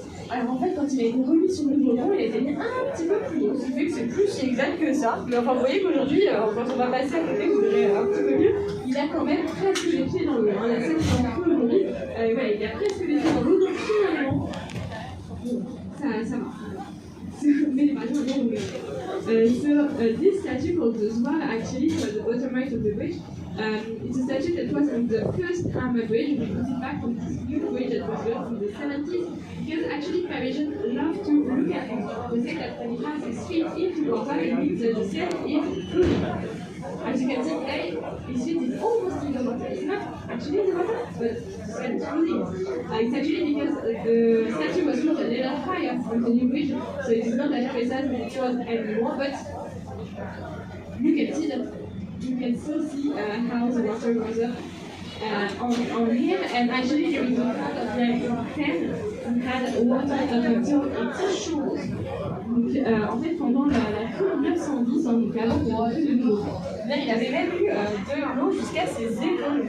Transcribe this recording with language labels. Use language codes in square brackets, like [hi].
[fr] Alors en fait, quand il a été remis sur le pont, il a été mis un petit peu plus haut, ce qui fait que c'est plus si exact que ça. Mais enfin, vous voyez qu'aujourd'hui, quand on va passer à côté, vous verrez un petit peu mieux, il a quand même presque les pieds dans l'eau. Hein. La Seine est en crue aujourd'hui, voilà, il a presque les pieds dans l'eau, donc finalement, ça marche. Mais les Parisiens adorent le [en] So this statue called the Zouave actually was the bottom right of the bridge. It's a statue that was on the first Armor Bridge. We put it back on this new bridge that was built in the 70s because actually Parisians love to look at it. They say that when it has its feet into water, it means that the Seine is flooding. As you can see today, his feet is almost in the water. It's not actually in the water, but the Seine is flooding. It's actually because the statue was built a little higher on the new bridge, so it is not as precise as it was anymore, but you can still see how the water goes up on him, and actually during the part of 1910, we had water up until its shores. [fr] Donc en fait pendant la crue de 1910, donc avant qu'il y ait plus de l'eau, il avait même eu de l'eau jusqu'à ses épaules.